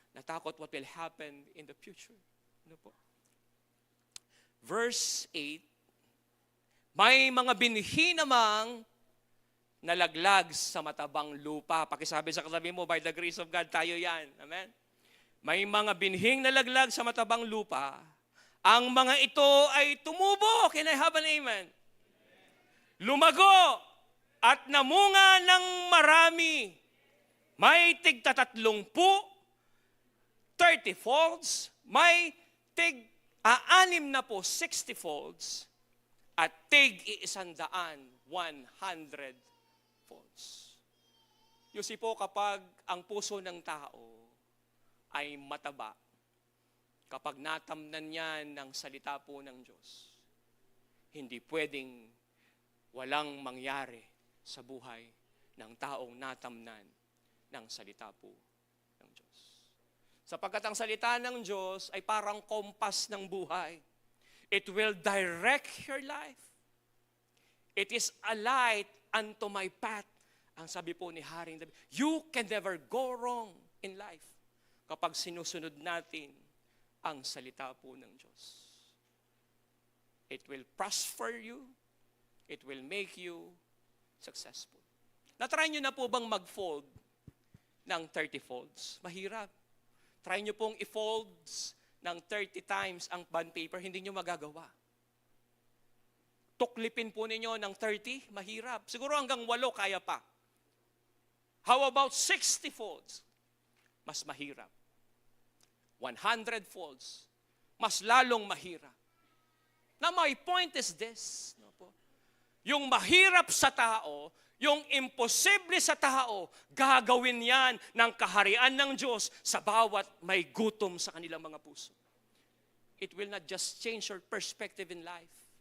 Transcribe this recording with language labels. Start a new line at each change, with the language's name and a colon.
Filipino: Natakot
English: what will happen in the future.
Filipino: Ano po? Verse 8, may mga binhi namang nalaglag sa matabang lupa. Pakisabi sa katabi mo,
English: by the grace of God,
Filipino: tayo yan. Amen? May mga binhing nalaglag sa matabang lupa. Ang mga ito ay tumubo.
English: Can I have an amen?
Filipino: Lumago at namunga ng marami. May tigta 30, 30 folds, may tig 60 folds, at tig 100 folds.
English: You see
Filipino: po, kapag ang puso ng tao ay mataba, kapag natamnan niya ng salita po ng Diyos, hindi pwedeng walang mangyari sa buhay ng taong natamnan ng salita po ng Diyos. Sapagkat ang salita ng Diyos ay parang kompas ng buhay.
English: It will direct your life. It is a light unto my path.
Filipino: Ang sabi po ni Haring David,
English: you can never go wrong in life
Filipino: kapag sinusunod natin ang salita po ng Diyos.
English: It will prosper you. It will make you successful.
Filipino: Natry nyo na po bang mag-fold ng 30 folds? Mahirap. Try nyo pong i-folds ng 30 times ang bond paper, hindi nyo magagawa. Tuklipin po ninyo ng 30, mahirap. Siguro hanggang 8 kaya pa.
English: How about 60 folds?
Filipino: Mas mahirap.
English: 100 folds,
Filipino: mas lalong mahirap.
English: Now my point is this. No po?
Filipino: Yung mahirap sa tao, yung imposible sa tao, gagawin yan ng kaharian ng Diyos sa bawat may gutom sa kanilang mga puso.
English: It will not just change your perspective in life.